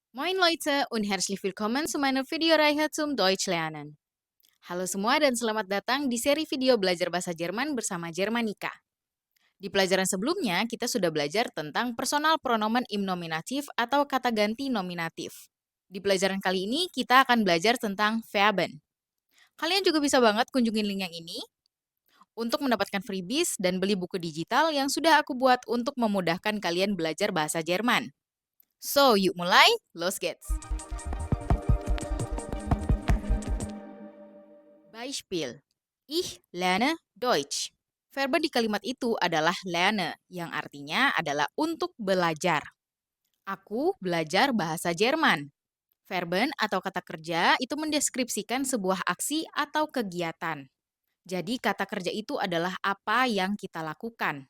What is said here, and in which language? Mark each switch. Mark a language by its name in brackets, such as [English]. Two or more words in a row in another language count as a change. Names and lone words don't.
[German] Moin Leute und herzlich willkommen zu meiner Videoreihe zum Deutsch lernen. [Indonesian] Halo semua dan selamat datang di seri video belajar bahasa Jerman bersama Jermanika. Di pelajaran sebelumnya, kita sudah belajar tentang [German] personal pronomen [Indonesian] im nominatif atau kata ganti nominatif. Di pelajaran kali ini, kita akan belajar tentang Verben. Kalian juga bisa banget kunjungin link yang ini untuk mendapatkan freebies dan beli buku digital yang sudah aku buat untuk memudahkan kalian belajar bahasa Jerman. So, yuk mulai, [German] los geht's! Beispiel. Ich lerne Deutsch. [Indonesian] Verba di kalimat itu adalah lerne, yang artinya adalah untuk belajar. Aku belajar bahasa Jerman. Verben atau kata kerja itu mendeskripsikan sebuah aksi atau kegiatan. Jadi kata kerja itu adalah apa yang kita lakukan.